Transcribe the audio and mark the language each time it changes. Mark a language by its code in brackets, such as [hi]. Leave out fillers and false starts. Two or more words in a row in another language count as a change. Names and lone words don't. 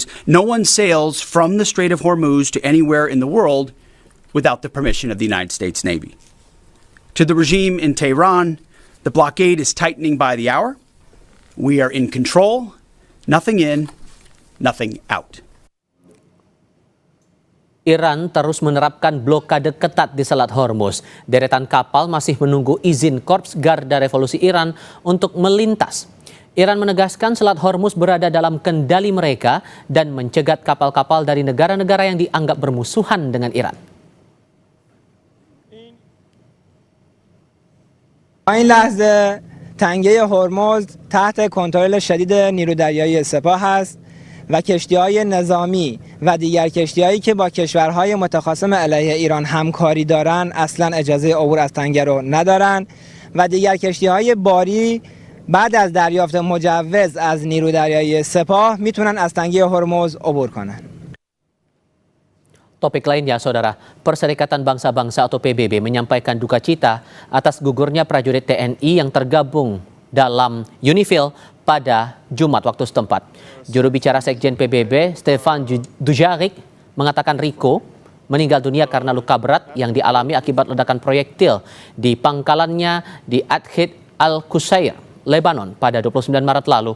[en] No one sails from the Strait of Hormuz to anywhere in the world without the permission of the United States Navy. To the regime in Tehran, the blockade is tightening by the hour. We are in control, nothing in, nothing out. [id] Iran terus menerapkan blokade ketat di Selat Hormuz. Deretan kapal masih menunggu izin Korps Garda Revolusi Iran untuk melintas. Iran menegaskan Selat Hormuz berada dalam kendali mereka dan mencegat kapal-kapal dari negara-negara yang dianggap bermusuhan dengan Iran. [fa] این لحظه تنگه هرمز تحت کنترل شدید نیرو دریایی سپاه است و کشتی‌های نظامی و دیگر کشتی‌هایی که با کشورهای متخاصم علیه ایران همکاری دارند اصلا اجازه عبور از تنگه رو ندارند و دیگر کشتی‌های باری بعد از دریافت مجوز از نیرو دریایی سپاه میتونن از تنگه هرمز عبور کنند. [id] Topik lainnya, Saudara, Perserikatan Bangsa-Bangsa atau PBB menyampaikan duka cita atas gugurnya prajurit TNI yang tergabung dalam UNIFIL pada Jumat waktu setempat. Juru bicara Sekjen PBB, Stefan Dujarric, mengatakan Riko meninggal dunia karena luka berat yang dialami akibat ledakan proyektil di pangkalannya di Adhid Al-Qusair, Lebanon pada 29 Maret lalu.